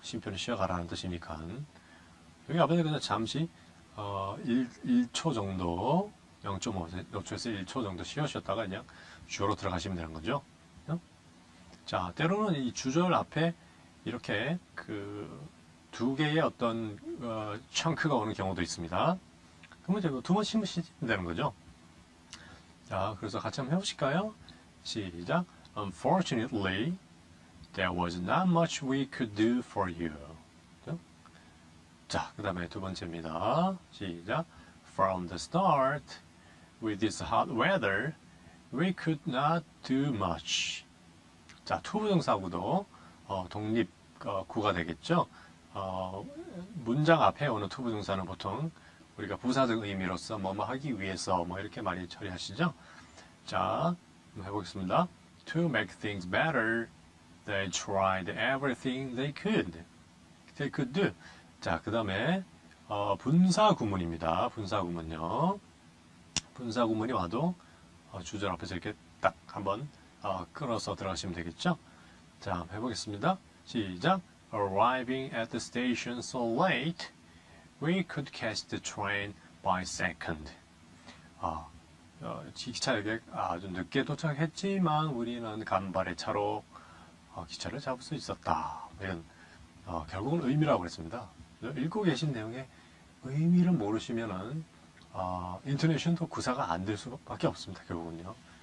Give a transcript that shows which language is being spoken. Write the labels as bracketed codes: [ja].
[ko] 쉼표는 쉬어가라는 뜻이니까 여기 앞에서 그냥 잠시 1초 정도 0.5초에서 1초 정도 쉬었다가 그냥 주어로 들어가시면 되는 거죠. 자, 때로는 이 주절 앞에 이렇게 그 두 개의 어떤 청크가 오는 경우도 있습니다. 그러면 이제 두 번 쉬면 되는 거죠. 자, 그래서 같이 한번 해보실까요? 시작. [en] Unfortunately, there was not much we could do for you. [ko] 자, 그 다음에 두 번째입니다. 시작. [en] From the start, with this hot weather, we could not do much. [ko] 자, 투부정사구도 독립구가 되겠죠. 문장 앞에 오는 투부정사는 보통 우리가 부사적 의미로서 뭐뭐 하기 위해서 뭐 이렇게 많이 처리하시죠. 자, 한번 해보겠습니다. [en] To make things better, they tried everything they could do. [ko] 자, 그 다음에 분사구문입니다. 분사구문요. 분사구문이 와도 주절 앞에서 이렇게 딱 한번 끊어서 들어가시면 되겠죠. 자, 한번 해보겠습니다. 시작. [en] Arriving at the station so late, we could catch the train by second. [ko] 기차역에 아주 늦게 도착했지만 우리는 간발의 차로 기차를 잡을 수 있었다. 이런 결국은 의미라고 그랬습니다. 읽고 계신 내용의 의미를 모르시면은 인토네이션도 구사가 안 될 수밖에 없습니다. 결국은요.